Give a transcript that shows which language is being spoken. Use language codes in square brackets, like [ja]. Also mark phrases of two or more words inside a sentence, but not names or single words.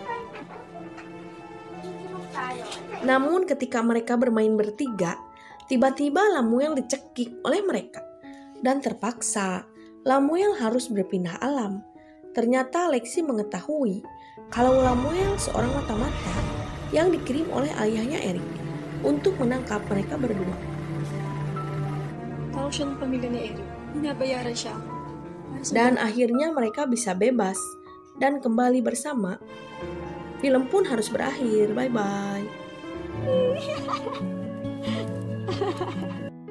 [id] Namun ketika mereka bermain bertiga, tiba-tiba Lamuel dicekik oleh mereka. Dan terpaksa, Lamuel harus berpindah alam. Ternyata Lexi mengetahui kalau Lamuel seorang mata-mata yang dikirim oleh ayahnya Eric untuk menangkap mereka berdua. [tl] Tawag siya ng pamilya ni Eric. Binabayaran siya. [id] Dan akhirnya mereka bisa bebas dan kembali bersama. Film pun harus berakhir. Bye-bye.